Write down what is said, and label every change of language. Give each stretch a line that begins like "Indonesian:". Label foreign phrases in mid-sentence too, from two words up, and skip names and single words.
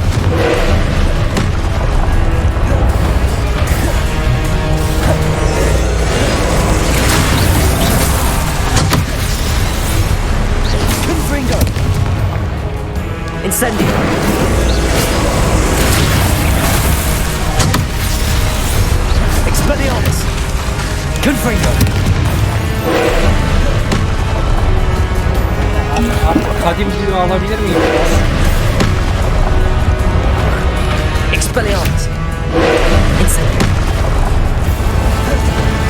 Turkish: Confringo! Incendio! Expelliarmus! Confringo! Kadim büyü alabilir miyim biraz? Expelliarmus! Incendio!